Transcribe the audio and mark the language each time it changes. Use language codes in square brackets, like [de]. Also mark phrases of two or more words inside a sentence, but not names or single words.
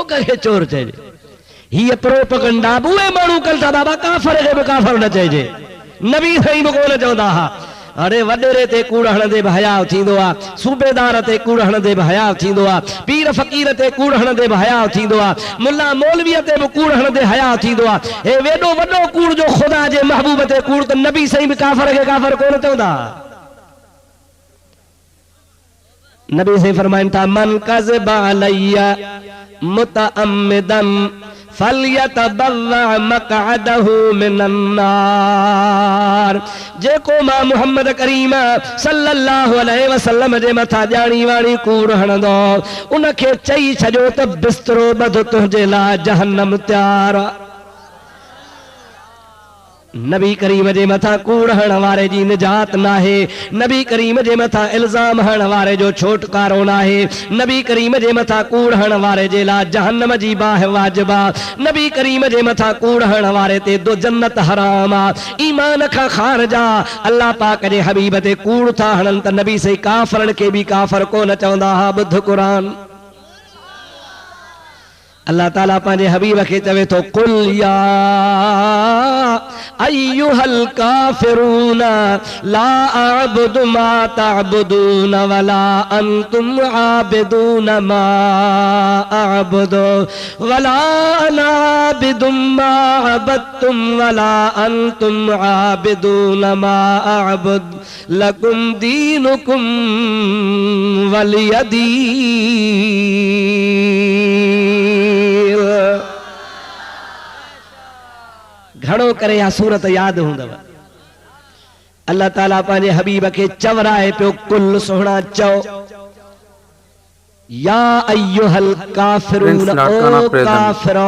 [sd] करे चोर चइजे हीअ प्रोपगंडा उहे माण्हू कनि था बाबा काफर खे बि काफर न चइजे नबी साईं बि कोन चवंदा हा अरे वडेरे ते कूड़ हणंदे भी हया थींदो आ सूबेदार ते कूड़ हणंदे भी हया थींदो आ पीर फकीर ते कूड़ हणंदे भी हया थींदो आ मुल्ला मौलवी ते भी कूड़ हणंदे हया थींदो आ हे वेडो वडो कूड़ जो खुदा जे महबूब ते कूड़ त नबी सही भी काफर के काफर कोन चवंदा नबी से फरमाइन था [ar] من كذب علي متعمدا فليتبوأ مقعده من النار [sd] जेको मां मुहम्मद करीम [ar] صلى الله عليه وسلم [sd] जे मथा जानी वाणी कूड़ हणंदो उनखे चई छजो त बिस्तरो बध तुंहिंजे लाइ जहन्नम तैयार नबी करीम जे मथा कूड़ हण वारे जी निजात नाहे नबी करीम जे मथा इल्जाम हण वारे जो छोटकारो नाहे नबी करीम जे मथा कूड़ हण वारे जे ला जहन्नम जी बाह वाजिबा नबी करीम जे मथा कूड़ हण वारे ते दो जन्नत हराम आ ईमान खा खारजा अल्लाह पाक जे हबीब ते कूड़ था हणन त नबी से काफरन के भी काफर को न चवंदा हा बुध कुरान अल्लाह ताला पंहिंजे हबीब खे चवे थो [ar] قل يا أيها الكافرون لا أعبد ما تعبدون ولا أنتم عابدون ما أعبد ولا أنا عابد ما عبدتم ولا أنتم عابدون ما أعبد لكم دينكم ولي دين. [sd] घणो करे या सूरत याद हूंदव। अल्लाह ताला पंहिंजे हबीब खे चवराए पियो कुल सोहणा चओ [ar] يا أيها الكافرون [sd] ओ काफिरो।